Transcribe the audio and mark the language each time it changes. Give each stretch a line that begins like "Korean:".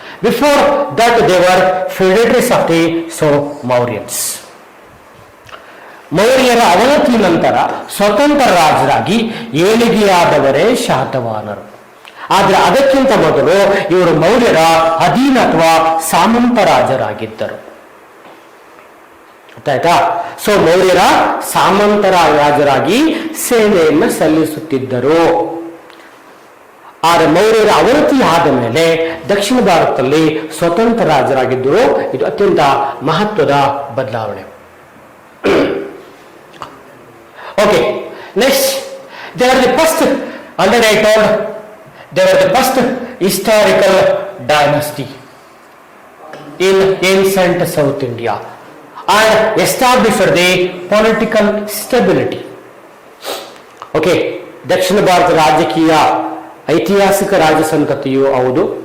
English: Before that they were feudatories of the Mauryans.
Kannada: ಮೌರ್ಯರ ಅವನತಿ ನಂತರ ಸ್ವತಂತ್ರ ರಾಜರಾಗಿ ಏಳಿಗೆಯಾದವರೇ ಶಾತವಾಹನರು. ಆದರೆ ಅದಕ್ಕಿಂತ ಮೊದಲು ಇವರು ಮೌರ್ಯರ ಅಧೀನ ಅಥವಾ ಸಾಮಂತ ರಾಜರಾಗಿದ್ದರು. ಗೊತ್ತಾಯ್ತಾ? ಮೌರ್ಯರ ಸಾಮಂತ ರಾಜರಾಗಿ ಸೇವೆಯನ್ನು ಸಲ್ಲಿಸುತ್ತಿದ್ದರು. ಆದರೆ ಮೌರ್ಯರ ಅವನತಿ ಆದ ಮೇಲೆ ದಕ್ಷಿಣ ಭಾರತದಲ್ಲಿ ಸ್ವತಂತ್ರ ರಾಜರಾಗಿದ್ದರು. ಇದು ಅತ್ಯಂತ ಮಹತ್ವದ ಬದಲಾವಣೆ.
English: Next, they were the first, already I told, they were the first historical dynasty in ancient South India and established the political stability.
Kannada: ದಕ್ಷಿಣ ಭಾರತ ರಾಜಕೀಯ ಐತಿಹಾಸಿಕ ರಾಜಸಂತತಿಯು ಹೌದು.